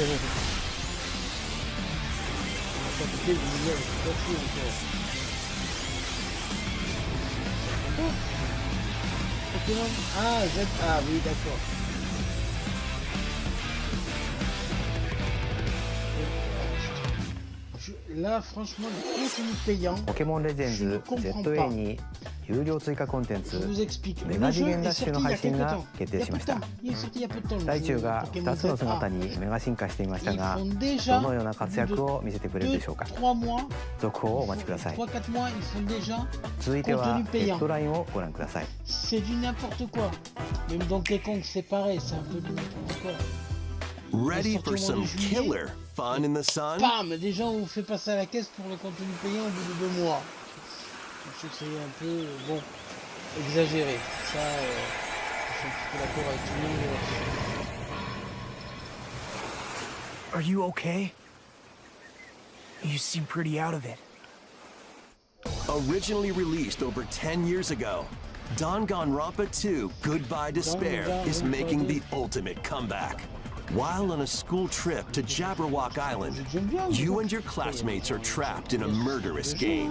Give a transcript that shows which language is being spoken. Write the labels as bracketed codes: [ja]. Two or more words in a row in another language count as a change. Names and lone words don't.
[fr] On va pas piquer le million, c'est pas fou encore. Oh, Pokémon. Ah, Z. Ah oui, d'accord. Là, franchement, le contenu payant. [ja] ポケモンレジェンズ ZA に有料追加コンテンツメガ次元ダッシュの配信が決定しました。ライチュウが2つの姿にメガ進化していましたが、どのような活躍を見せてくれるでしょうか。続報をお待ちください。続いてはヘッドラインをご覧ください。 [fr] C'est du n'importe quoi. Même Donkey Kong c'est pareil, c'est un peu du n'importe quoi. [en] Ready for some killer fun in the sun? Bam! [fr] Déjà on vous fait passer à la caisse pour le contenu payant au bout de 2 mois. Je sais que c'est un peu, bon, exagéré. Ça, je suis un petit peu d'accord avec tout le monde là-dessus. [en] Are you okay? You seem pretty out of it. Originally released over 10 years ago, Danganronpa 2 Goodbye Despair is making the ultimate comeback. While on a school trip to Jabberwock Island, you and your classmates are trapped in a murderous game.